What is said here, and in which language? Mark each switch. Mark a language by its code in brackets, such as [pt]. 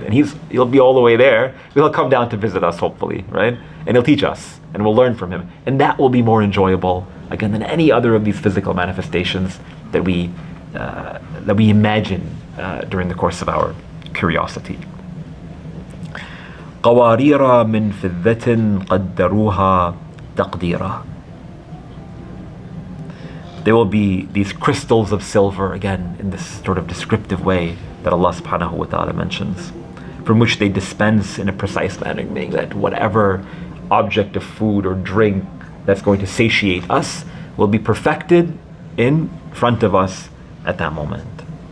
[en] And he'll be all the way there. He'll come down to visit us, hopefully, right? And he'll teach us, and we'll learn from him. And that will be more enjoyable, again, than any other of these physical manifestations that we imagine during the course of our curiosity. [ar] قوارير من فضة قدروها تقديرا. [en] There will be these crystals of silver, again, in this sort of descriptive way that Allah subhanahu wa ta'ala mentions, from which they dispense in a precise manner, meaning that whatever object of food or drink that's going to satiate us will be perfected in front of us at that moment.